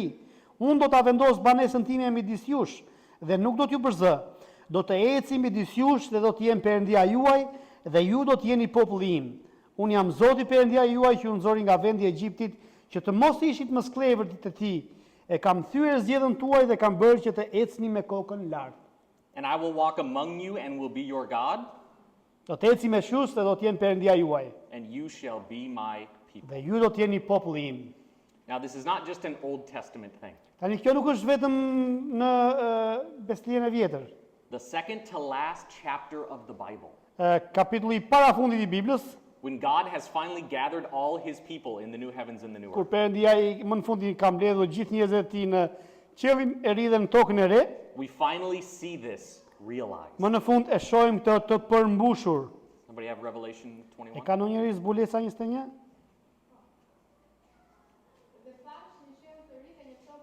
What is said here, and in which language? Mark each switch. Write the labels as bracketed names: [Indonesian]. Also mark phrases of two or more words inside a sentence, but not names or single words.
[Albanian] Unë do ta vendos banesën time midis jush, dhe nuk do t'ju përzë. Do të eci midis jush dhe do të jem Perëndia juaj, dhe ju do të jeni populli im. Unë jam Zoti Perëndia juaj që ju nxori nga vendi i Egjiptit, që të mos ishit më sklavër të tij. E kam thyer zgjedhën tuaj dhe kam bërë që të ecni me kokën lart. [English] And I will walk among you and will be your God, [Albanian] Do të eci me shush dhe do të jem Perëndia juaj, [English] and you shall be my people. [Albanian] dhe ju do të jeni populli im. [English] Now, this is not just an Old Testament thing. [Albanian] Tani kjo nuk është vetëm në beslidhjen e vjetër. [English] The second to last chapter of the Bible, [Albanian] Kapitulli i parafundit i Biblës, [English] when God has finally gathered all his people in the new heavens and the new [Albanian] kur [English] earth, [Albanian] Perëndia më në fundi ka mbledhur gjithë njerëzit e tij në qiellin e ri dhe në tokën e re, [English] we finally see this realized. [Albanian] më në fund e shohim të përmbushur. [English] Somebody have Revelation [Albanian] E [English] 21? [Albanian] ka ndonjëri zbulesa 21? Dhe thash një qiell të ri dhe një